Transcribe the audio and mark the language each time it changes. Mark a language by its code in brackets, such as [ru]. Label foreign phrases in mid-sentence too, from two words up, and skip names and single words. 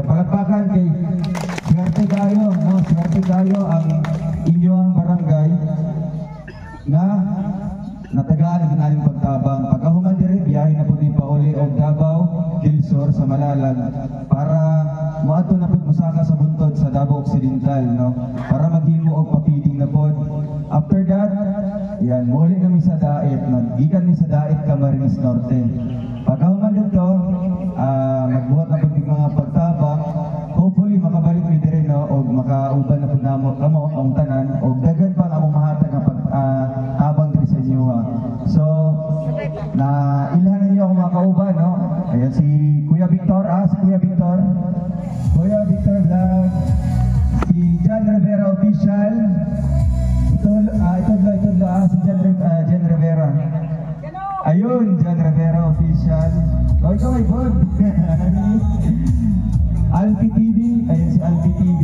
[ceb] Palakpakan kay swerte kayo, no, swerte kayo ang inyong barangay na natagaan ang ginaling pagtabang. Pagkahuman diri, biyahe na po din pauli og Davao del Sur sa Malalag para moadto na pud musaka sa buntod sa Davao Occidental, no, para maghimo og pa-feeding na pod. [en] After that, [ceb] yan, muli kami sa Daet, no. Gikan mi sa Daet, Camarines Norte. Pagkahuman dito, magbuhat na pud mga pagtabang. Hopefully makabalik mi diri, no, og makauban na pud namo kamo ang tanan og daghan pa among mahatag nga pagtabang diri sa inyo, ha. So na ilhanan niyo ako makauban, no. [tl] Ayan si Kuya Victor, si Kuya Victor Vlog, si John Rivera Official. Ito si John Rivera. Ayun, John Rivera Official. O, ikaw ay bod. Alpi TV, ayun si Alpi TV.